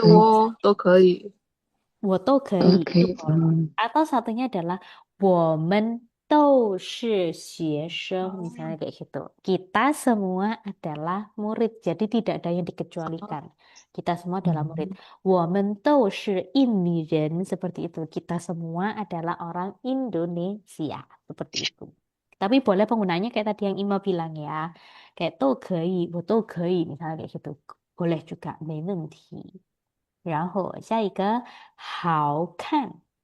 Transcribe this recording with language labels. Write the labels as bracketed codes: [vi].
[zh] 可以我都可以。我都可以， [id] itu ，OK， boleh. Atau satunya adalah [zh] 我们都是学生, [id] misalnya kayak gitu. Kita semua adalah murid, jadi tidak ada yang dikecualikan. Kita semua adalah murid. [zh] 我们都是印尼人, [id] seperti itu. Kita semua adalah orang Indonesia, seperti itu. Tapi boleh penggunanya kayak tadi yang Ima bilang ya. Kayak [zh] 都可以, 我都可以, [id] misalnya kayak gitu. Boleh juga, [zh] 没问题。然后下一个好看，